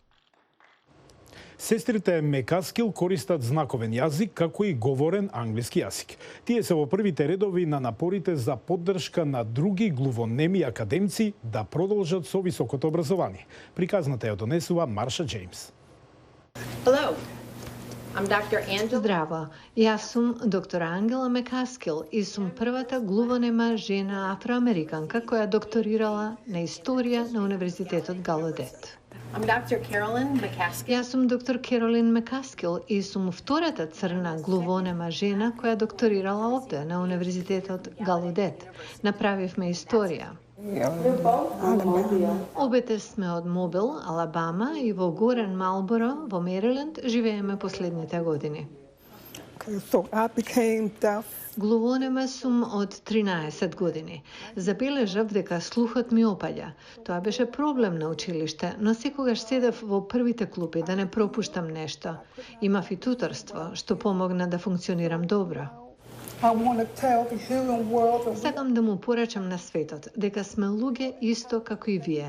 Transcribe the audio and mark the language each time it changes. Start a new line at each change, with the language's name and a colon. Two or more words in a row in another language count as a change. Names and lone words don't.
Macedonian: Сестрите Мекаскил користат знаковен јазик како и говорен англиски јазик. Тие се во првите редови на напорите за поддршка на други глувонеми академци да продолжат со високото образование. Приказната ја донесува Марша Джеймс.
English: Hello. I'm Dr. Angela.
Macedonian: Здраво, јас сум доктор Ангела Мекаскил и сум првата глувонема жена афроамериканка која докторирала на историја на Универзитетот Галодет.
English: I'm Dr. Carolyn McCaskill.
Macedonian: Јас сум доктор Керолин Мекаскил и сум втората црна глувонема жена која докторирала овде на Универзитетот Галодет. Направивме историја. Обете сме од Мобил, Алабама и во Горен Малборо, во Мериленд, живееме последните години.
English: So I became deaf
Macedonian: Глувонема сум од 13 години. Забележав дека слухот ми опаѓа. Тоа беше проблем на училиште, но секогаш седев во првите клупи да не пропуштам нешто. Имав и туторство, што помогна да функционирам добро. Сакам да му порачам на светот дека сме луѓе исто како и вие.